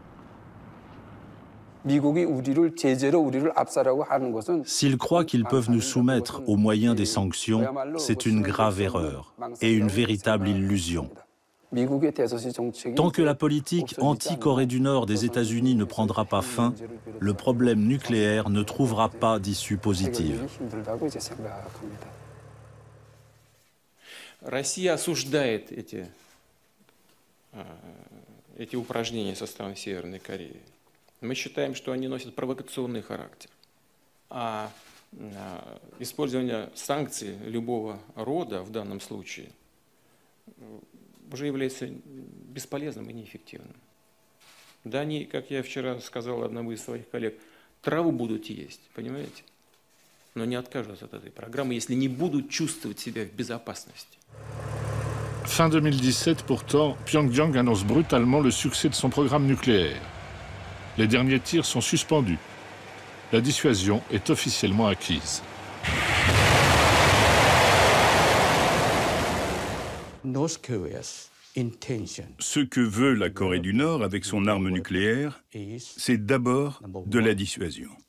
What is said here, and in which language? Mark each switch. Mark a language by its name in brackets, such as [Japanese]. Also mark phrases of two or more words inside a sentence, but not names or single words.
[French] S'ils croient qu'ils peuvent nous soumettre au moyen des sanctions, c'est une grave erreur et une véritable illusion. Tant que la politique anti-Corée du Nord des États-Unis ne prendra pas fin, le problème nucléaire ne trouvera pas d'issue positive. [Russian] Россия осуждает эти упражнения со стороны Северной Кореи. Мы считаем, что они носят провокационный характер. А использование санкций любого рода в данном случае уже является бесполезным и неэффективным. Да, они, как я вчера сказал одному из своих коллег, траву будут есть, понимаете? Но не откажутся от этой программы, если не будут чувствовать себя в безопасности. [French] Fin 2017, pourtant, Pyongyang annonce brutalement le succès de son programme nucléaire. Les derniers tirs sont suspendus. La dissuasion est officiellement acquise. Ce que veut la Corée du Nord avec son arme nucléaire, c'est d'abord de la dissuasion.